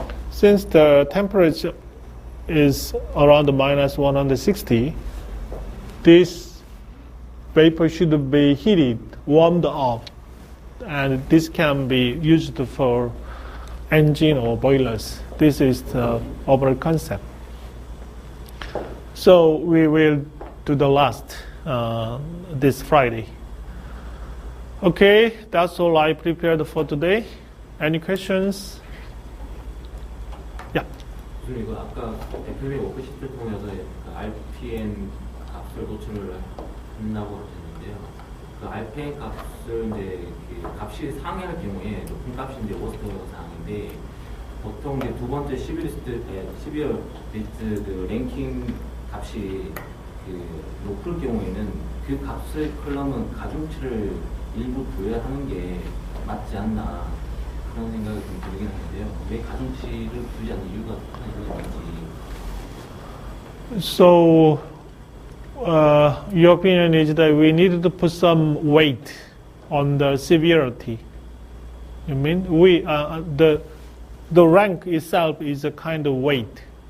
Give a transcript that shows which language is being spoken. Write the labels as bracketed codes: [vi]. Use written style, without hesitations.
[en] Since the temperature is around minus 160, this vapor should be heated, warmed up, and this can be used for engine or boilers. This is the overall concept. So we will do the last this Friday. Okay, that's all I prepared for today. Any questions? Yeah. [ko] 이거 아까 [en] FMA [ko] 워크시트를 통해서 RPM 값을 도출을 한다고 하셨는데요. 그 RPM 값을 이제 그 값이 상회할 경우에 높은 값이 이제 워스트 사항인데 보통 이제 두 번째 12월 리스트 그 랭킹 값이 그 높을 경우에는 그 값을 컬럼은 가중치를 일부 부여하는 게 맞지 않나 그런 생각이 좀 들긴 하는데요. 왜 가중치를 두지 않는 이유가 있는지. [en] So your opinion is that we needed to put some weight on the severity. You mean the rank itself is a kind of weight.